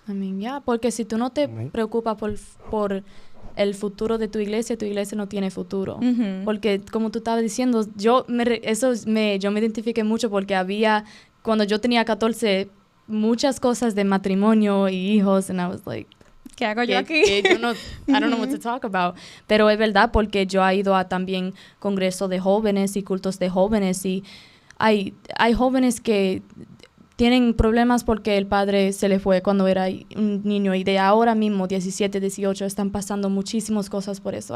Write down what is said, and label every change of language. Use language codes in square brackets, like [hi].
[en] I mean, yeah, [es] porque si tú no te preocupas por el futuro de tu iglesia no tiene futuro. Ujú. Porque como tú estabas diciendo, yo me identifiqué mucho porque cuando yo tenía 14, muchas cosas de matrimonio y hijos, [en] and I was like, [es] ¿Qué hago yo aquí? que yo no, [en] I don't know what to talk about. [es] Pero es verdad, porque yo he ido a también congresos de jóvenes y cultos de jóvenes, y hay jóvenes que tienen problemas porque el padre se le fue cuando era un niño, y de ahora mismo, 17, 18, están pasando muchísimas cosas por eso.